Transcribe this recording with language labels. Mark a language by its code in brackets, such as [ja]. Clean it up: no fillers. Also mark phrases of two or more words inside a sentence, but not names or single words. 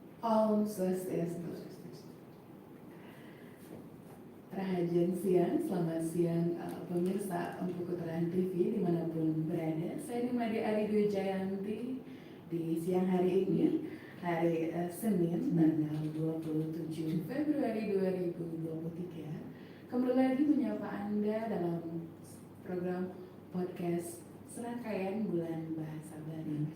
[ban] Om Swastiastu. Rahajan siang, [id] selamat siang pemirsa Empu Puteran TV dimanapun berada. Saya Nimade Ari Dwi Jayanti di siang hari ini, hari Senin tanggal 27 Februari 2023. Kembali lagi menyapa Anda dalam program podcast Serangkaian Bulan Bahasa Bali.